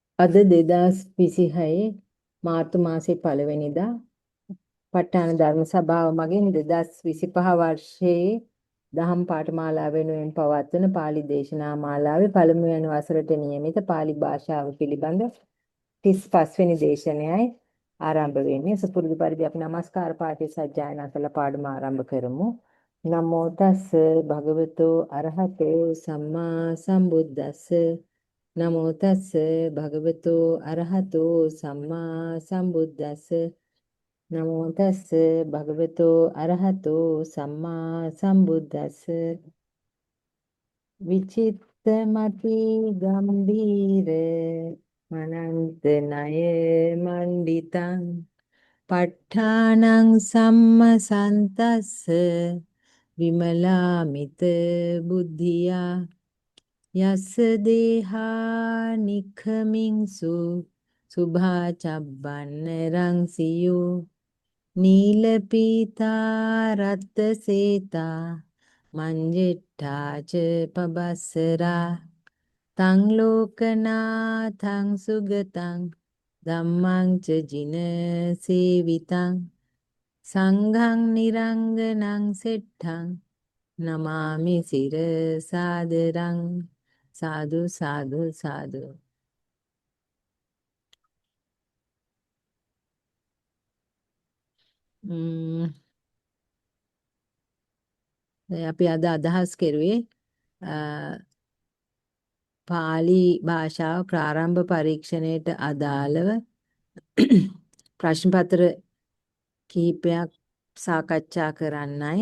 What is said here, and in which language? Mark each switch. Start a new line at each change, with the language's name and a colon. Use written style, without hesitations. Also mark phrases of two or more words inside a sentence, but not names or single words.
Sinhala: අද 2026 මාර්තු මාසේ 1 වෙනිදා ප ဋ ාණ ධර්ම සභාව මගින් 2025 වර්ෂයේ දහම් පාඨමාලා වෙනුවෙන් පවත්වන පාලි දේශනා මාලාවේ පළමුවන වසරට නියමිත පාලි භාෂාව පිළිබඳ 35 වෙනි දේශනයයි ආරම්භ වෙන්නේ. සුපුරුදු පරිදි අපි নমස්කාර පාඨය සජ්ජායනා කළ පාඩම ආරම්භ කරමු.
Pali: නමෝ තස් භගවතෝ අරහතෝ සම්මා සම්බුද්දස්ස නමෝ තස්ස භගවතු අරහතෝ සම්මා සම්බුද්දස්ස නමෝ තස්ස භගවතු අරහතෝ සම්මා සම්බුද්දස්ස විචිත්තමති ගම්භීර මනන්ත ණය මණ්ඩිතං ප ဋ ාණං සම්මසන්තස්ස විමලාමිත බුද්ධියා යස්ස දේහා නිඛමින්සු සුභා චබ්බන්න රංසියෝ නීල පීතා රත්ත සේතා මංජෙට්ඨා ච පබස්සරා තං ලෝකනාථං සුගතං ධම්මං ච ජින සේවිතං සංඝං නිරංගනං සෙට්ඨං නමාමි සිර සාදරං සාදු සාදු සාදු.
Sinhala: අපි අද අදහස් කෙරුවේ පාලි භාෂාව ප්‍රාරම්භ පරීක්ෂණයට අදාළව ප්‍රශ්න පත්‍ර කිහිපයක් සාකච්ඡා කරන්නයි.